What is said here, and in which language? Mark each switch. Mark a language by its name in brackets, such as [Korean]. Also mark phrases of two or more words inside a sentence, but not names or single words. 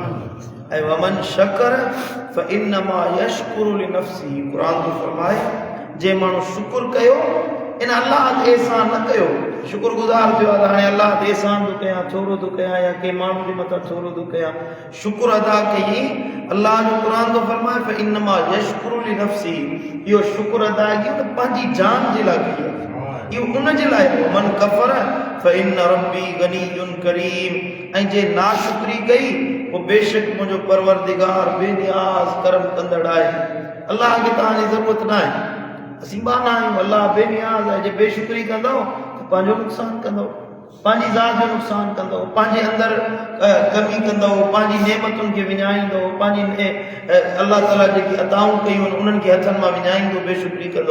[Sindhi] ऐं [Arabic] ومن شكر فإنما يشكر لنفسه, [Sindhi] क़ुरान तो फरमाए जे माण्हू शुक्र कयो, इन अल्लाह ते एहसान न कयो, शुक्रगुज़ार थियो आहे हाणे अल्लाह ते एहसान थो कयां, थोरो थो कयां या कंहिं माण्हू जे मथां थोरो थो कयां, शुक्र अदा कई। अल्लाह जो क़ुरान थो फरमाए [Arabic] فإنما يشكر لنفسه, [Sindhi] इहो शुक्र अदा कयो त पंहिंजी जान जे लाइ कई आहे, इहो उन जे लाइ। [Arabic] من كفر فإن ربي غني كريم, [Sindhi] ऐं जे नाशुक्री कई पोइ बेशक मुंहिंजो परवरदिगार बेनियाज़ करम कंदड़ आहे। अल्लाह खे तव्हांजी ज़रूरत न आहे, असीं बाना आहियूं, अल्लाह बेनियाज़ आहे। जे बेशुक्री कंदव त पंहिंजो नुक़सानु कंदव, पंहिंजी ज़ात जो नुक़सानु कंदव, पंहिंजे अंदरि कमी कंदव, पंहिंजी नेमतुनि खे विञाईंदव, पंहिंजी अल्लाह ताला जेकी अताऊं कयूं आहिनि उन्हनि खे हथनि मां विञाईंदो, बेशुक्री कंदव।